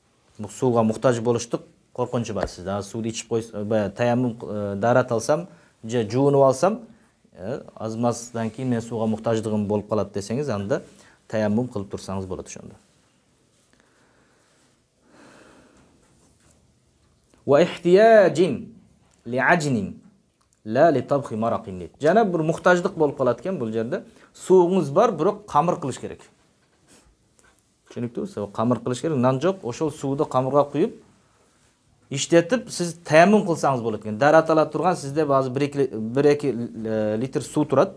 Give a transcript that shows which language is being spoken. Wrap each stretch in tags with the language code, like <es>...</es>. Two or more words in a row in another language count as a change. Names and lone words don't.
<ky>Бул сууга муктаж болуштук Коркунчу бар сизде. Сууду ичип таяммум дарат алсам, же жуунуп алсам, азмаздан кийин мен сууга муктаждыгым болуп калат десеңиз, анда таяммум кылып турсаңыз болот ошондо.</ky> <ar>واحتياج لعجن لا لطبخ مرق deydi.</ar> <ky>Жана бир муктаждык болуп калат экен бул жерде. Сууңуз бар, бирок камыр кылыш керек. Түшүнүктүүбү? Камыр кылыш керек. Нан жок, ошол сууду камырга куюп иштетип, сиз таяммум кылсаңыз болот экен. Дарат ала турган сизде базы 1-2 литр суу турат.</ky>